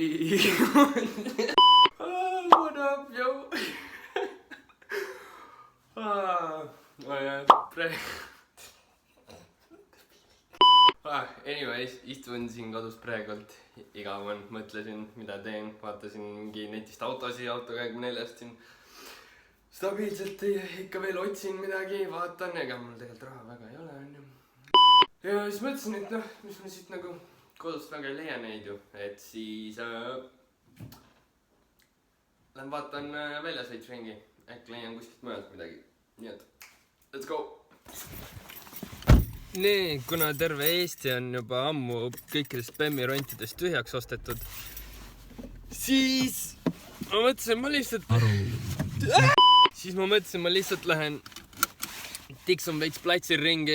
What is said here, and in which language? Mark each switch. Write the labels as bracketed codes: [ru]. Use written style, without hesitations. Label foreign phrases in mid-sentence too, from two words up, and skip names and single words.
[en] What up, yo? Anyways, [et] istun siin kodus praegult igavan, mõtlesin, mida teen, vaatasin mingi netist autosi, Auto24-st siin stabiilselt ikka veel otsin midagi, vaatan, ega mul tegelikult raha väga ei ole, onju. Ja siis mõtlesin, et noh, mis ma siit nagu kodust väga ei leia neid ju, et siis lähen vaatan väljas veits ringi, äkki leian kuskilt mõjalt midagi, nii et [en] let's go! [et] Nii, kuna terve Eesti on juba ammu kõikidest spämmirontidest tühjaks ostetud, siis ma mõtlesin, ma lihtsalt lähen tiksun veits platsil ringi